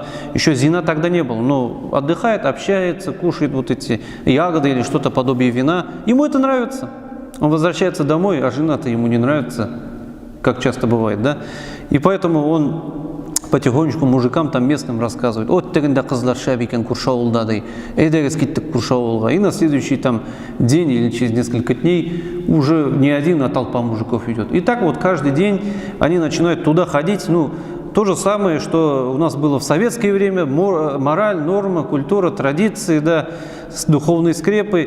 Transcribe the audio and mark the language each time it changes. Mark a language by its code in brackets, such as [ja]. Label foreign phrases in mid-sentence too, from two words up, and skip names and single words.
[ru] Еще зина тогда не было, но отдыхает, общается, кушает вот эти ягоды или что-то подобие вина. Ему это нравится. Он возвращается домой, а жена-то ему не нравится, как часто бывает, да. И поэтому он потихонечку мужикам там местным рассказывают: «Вот [tt] тегенде кызлар шәп икән күрше авылда», ди, «Әйдәгез киттек күрше авылга». [ru] И на следующий там день или через несколько дней уже не один, а толпа мужиков идет. И так вот каждый день они начинают туда ходить. Ну, то же самое, что у нас было в советское время: мораль, норма, культура, традиции, да, духовные скрепы.